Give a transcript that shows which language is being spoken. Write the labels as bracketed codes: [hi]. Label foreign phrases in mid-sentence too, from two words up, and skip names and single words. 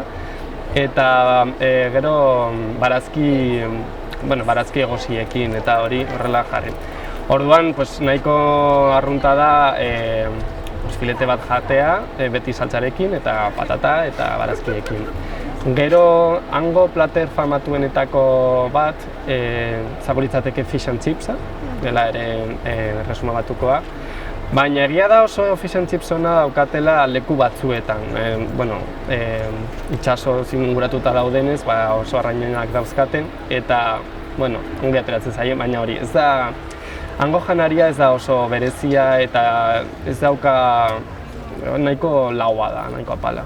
[eu] Eta gero barazki egosiekin eta hori horrela jarri. Orduan nahiko arrunta da filete bat jatea, beti saltzarekin eta patata eta barazkiekin. Gero hango plater famatuenetako bat izango litzateke [en] fish and chipsa, [eu] dela ere resuma batukoa. Baina egia da oso [en] fish and chips [eu] ona daukatela leku batzuetan. Itsaso inguratuta daudenez, oso arrainak dauzkaten eta ongi ateratzen zaie, baina hori ez da hango janaria ez da oso berezia eta ez dauka nahiko laua da, nahiko apala.